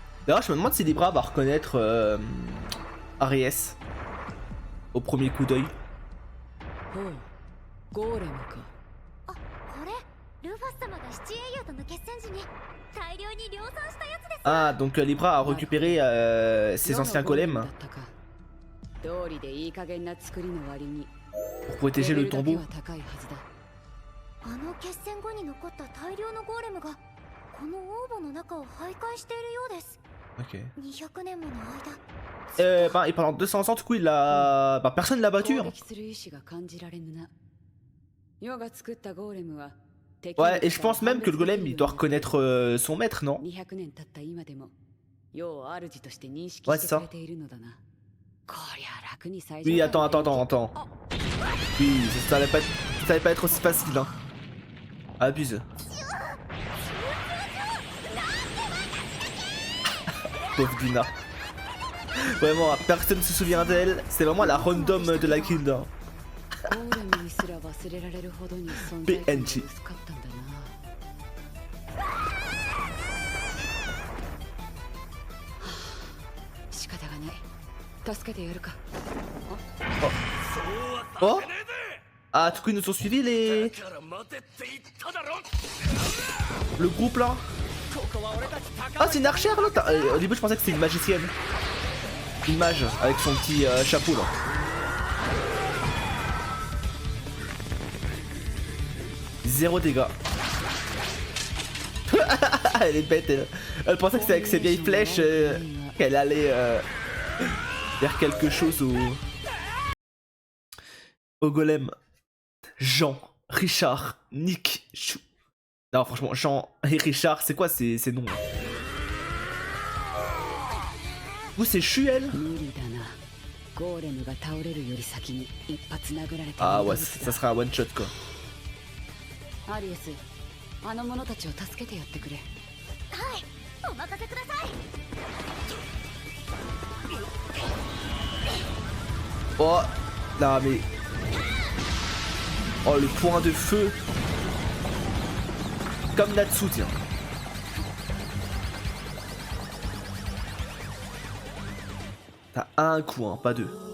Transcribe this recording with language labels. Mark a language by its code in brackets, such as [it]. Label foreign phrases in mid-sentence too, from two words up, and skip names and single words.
[fr] D'ailleurs, je me demande si Libra va reconnaître Aries au premier coup d'œil. [ja] ほうゴーレムか。あ、これルファス様が七英雄との決戦時に大量に量産したやつです。 [fr] Ah, donc Libra a récupéré ses anciens golems [ja] だったか。道理でいい加減な作りの割に [fr] pour protéger le [ja] レベルだけ [fr] tombeau. [ja] は高いはずだ。あの決戦後に残った大量のゴーレムがこの王墓の中を徘徊しているようです。 [fr] Ok. [ja] 200年もの間。 [fr] Bah, et pendant 200 ans, du coup, il a. Bah, personne l'a battu. [ja] 攻 [fr] Hein. [ja] 撃する意志が感じられぬな。世が作ったゴーレムは [fr] Ouais, et je pense même que le golem il doit reconnaître son maître, non? [ja] 200 年経った今でも世を主として認識 [fr] Ouais, [ja] し [fr] c'est [ja] てく [fr] ça. [ja] れているのだな。こりゃ楽に最 [fr] Oui, attends. Oui, ça allait pas être aussi facile, hein. Abuse. Pauvre Dina. Vraiment, personne se souvient d'elle. C'est vraiment la random de la guilde. Hein. [ja] ゴーレムにすら忘れられるほどに存在感が薄かったんだな。仕方がない。助けてやるか。 [fr] Oh Ah, du coup, ils nous ont suivis les. [ja] だから待てって言っただろ。 [fr] Le groupe là. [ja] ここは俺たち高 [fr] Ah, c'est une archère là. Au début, je pensais que c'était une magicienne. Une mage avec son petit chapeau là. Zéro dégâts. Elle est bête, elle pensait que c'était avec ses vieilles flèches qu'elle allait vers quelque chose au golem. Jean, Richard, Nick, Chou. Non, franchement, Jean et Richard, c'est quoi ces noms? Vous, c'est Chu, elle? [ja] 無理だな。ゴーレムが倒れるより先に一発殴られて [fr] Ah ouais, ça sera un [en] one shot [fr] quoi. [ja] アリエス、あの者たちを助けてやってくれ。はい、お任せください。 [fr] Oh, non mais... Oh, le point de feu. Comme Natsu, tiens. T'as un coup, hein, pas deux.